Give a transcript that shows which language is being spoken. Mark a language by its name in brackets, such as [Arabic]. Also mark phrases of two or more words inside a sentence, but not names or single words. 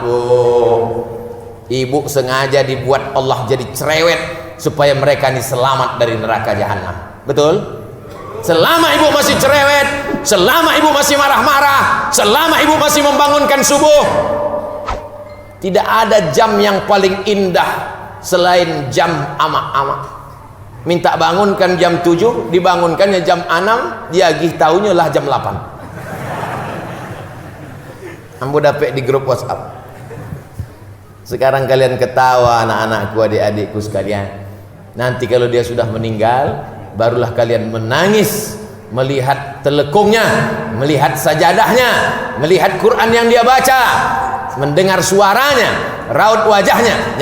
[Indonesian] Ibu sengaja dibuat Allah jadi cerewet supaya mereka ini selamat dari neraka jahanam. Betul? Selama ibu masih cerewet, selama ibu masih marah-marah, selama ibu masih membangunkan subuh, tidak ada jam yang paling indah selain jam amak-amak. Minta bangunkan jam 7, dibangunkannya jam 6, dia agih tahunya lah jam 8. [Minangkabau] Ambo dapet di grup WhatsApp. [Indonesian] Sekarang kalian ketawa, anak-anakku, adik-adikku sekalian. Nanti kalau dia sudah meninggal, barulah kalian menangis melihat telekungnya, melihat sajadahnya, melihat Quran yang dia baca, mendengar suaranya, raut wajahnya.